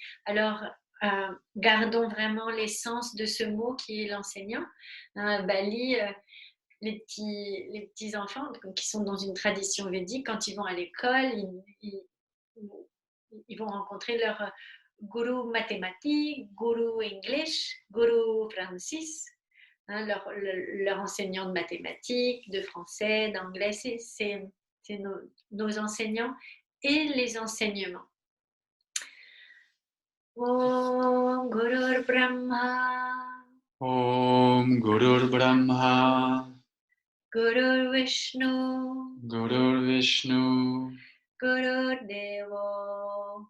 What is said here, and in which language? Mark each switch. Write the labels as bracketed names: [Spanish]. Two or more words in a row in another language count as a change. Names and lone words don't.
[French] Alors, gardons vraiment l'essence de ce mot qui est l'enseignant. Bali, les petits enfants qui sont dans une tradition védique, quand ils vont à l'école, ils vont rencontrer leur guru mathématique, guru English, guru Francis, leur enseignant de mathématiques, de français, d'anglais, c'est nos enseignants et les enseignements. [Sanskrit] ओम् गुरुर् ब्रह्मा, ओम् गुरुर् ब्रह्मा, गुरुर् विष्णु, गुरुर् विष्णु, गुरुर् देवो,